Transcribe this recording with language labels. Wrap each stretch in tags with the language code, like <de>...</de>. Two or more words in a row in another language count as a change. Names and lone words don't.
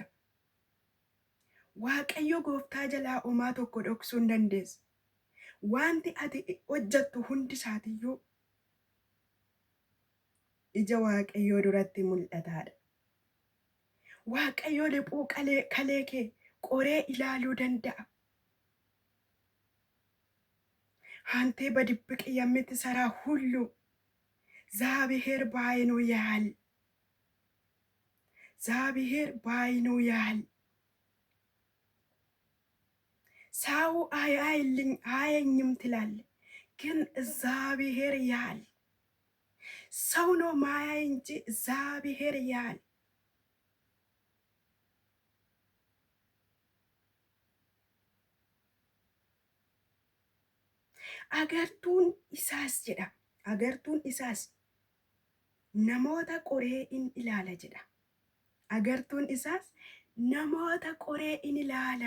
<om>Waaqayyo gooftaa jalaa homaa tokko dhoksuu hin dandeessu. Wanti ati hojjettu hundi isaatiyyuu ija Waaqayyoo duratti mul'ataadha. Waaqayyo liphuu kalee kee qoree ilaaluu danda'a.</om> <am>አንተ በድብቅ የምትሰራ ሁሉ እግዚአብሔር በዓይኑ ያያል። እግዚአብሔር በዓይኑ ያያል። ሰው አያየኝም ትላለህ፣ ግን እግዚአብሔር ያያል። ሰው ነው ማያይ እንጂ እግዚአብሔር ያያል።</am> <om>Agartuun isaas jedha. Agartuun isaas namoota qoree in ilaala jedha. Agartuun isaas namoota qoree in ilaala.</om>